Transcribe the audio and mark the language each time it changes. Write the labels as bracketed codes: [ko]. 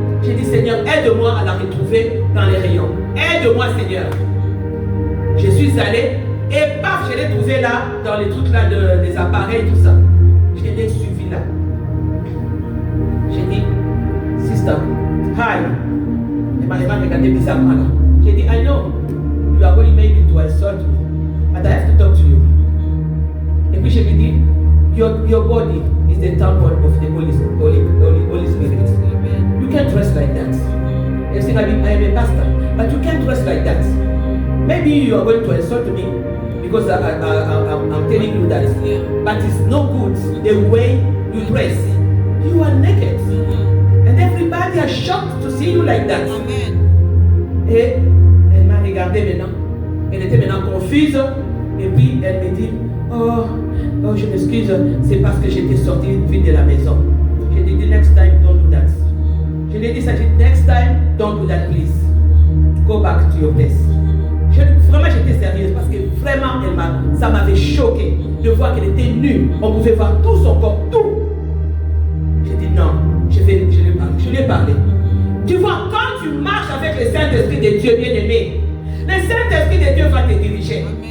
[fr] J'ai dit, Seigneur, aide-moi à la retrouver dans les rayons. Aide-moi, Seigneur. Je suis allé et paf, je l'ai trouvé là, dans les trucs là, des appareils, tout ça. Je l'ai suivi là. J'ai dit, [en] sister, hi. [fr] Elle m'a regardé bizarrement là. J'ai dit, [en] I know, you are going maybe to insult me, but I have to talk to you. [fr] Et puis je lui dis, [en] your body is the temple of the Holy Spirit. You can't dress like that. You say, I am a pastor, but you can't dress like that. Maybe you are going to insult me because I'm telling you that, but it's no good the way you dress. You are naked. And everybody are shocked to see you like that. [fr] Et elle m'a regardé maintenant. Elle était maintenant confuse. Et puis elle me dit, oh je m'excuse, c'est parce que j'étais sortie vite de la maison. Je lui ai dit, [en] next time, don't do that. [fr] Je lui ai dit ça, [en] next time, don't do that, please. Go back to your place. [fr] Vraiment, j'étais sérieuse parce que vraiment, ça m'avait choqué de voir qu'elle était nue. On pouvait voir tout son corps, tout. J'ai dit non, je lui ai parlé. Tu vois, quand tu marches avec le Saint-Esprit de Dieu bien-aimé, le Saint-Esprit de Dieu va te diriger.